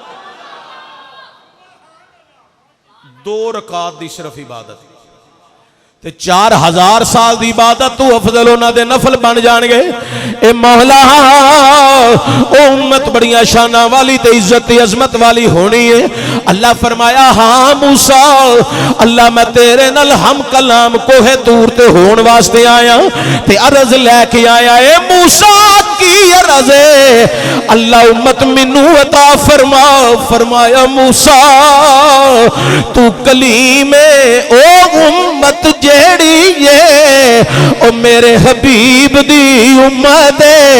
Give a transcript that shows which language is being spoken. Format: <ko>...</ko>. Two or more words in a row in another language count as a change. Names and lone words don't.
<pa>2 رکعت دی صرف عبادت تے 4000 سال دی عبادت تو افضل انہاں دے نفل بن جان گے۔ اے مولا او امت بڑیاں شاناں والی تے عزت تے عظمت والی ہونی ہے۔ اللہ فرمایا ہاں موسیٰ اللہ میں تیرے نال ہم کلام کوہ طور تے ہون واسطے آیا تے عرض لے کے آیا۔ اے موسیٰ کی عرض ہے اللہ امت منو عطا فرما۔ فرمایا موسیٰ تو کلیم او امت جیڑی ہے او میرے حبیب دی امت ہے۔</pa>